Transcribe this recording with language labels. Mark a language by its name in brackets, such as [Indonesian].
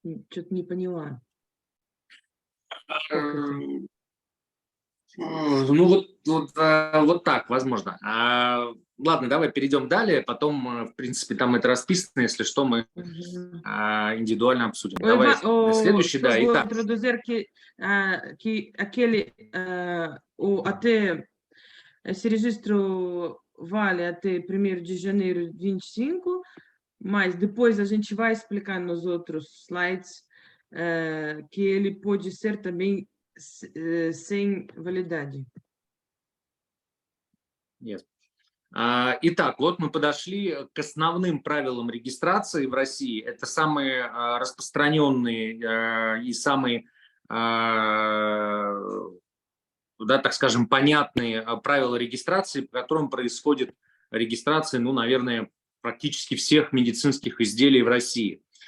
[Russian] Что-то не поняла. Ну, вот так, возможно. Ладно, давай перейдем далее. Потом, в принципе, там это расписано. Если что, мы индивидуально обсудим. Давай следующий, да. Итак. [Portuguese] Introduzir que aquele até esse registro vale até 1º de janeiro de 25, mas depois a gente vai explicar nos outros slides que ele pode ser também sem validade. [English] Yes. [Russian] Итак, вот мы подошли к основным правилам регистрации в России. Это самые распространенные и самые, да, так скажем, понятные правила регистрации, по которым происходит регистрация, ну, наверное, практически всех медицинских изделий в России.